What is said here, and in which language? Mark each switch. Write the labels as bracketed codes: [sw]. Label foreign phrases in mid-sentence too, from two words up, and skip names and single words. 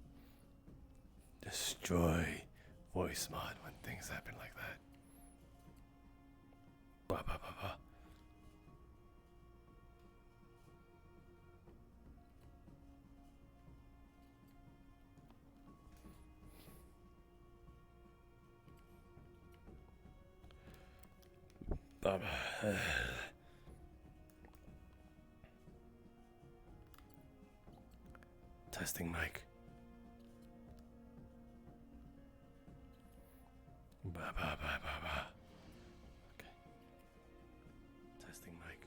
[en] Destroy voice mod when things happen like that. Ba ba ba ba. Ba ba. Testing mic. Ba ba ba ba ba. Okay. Testing mic.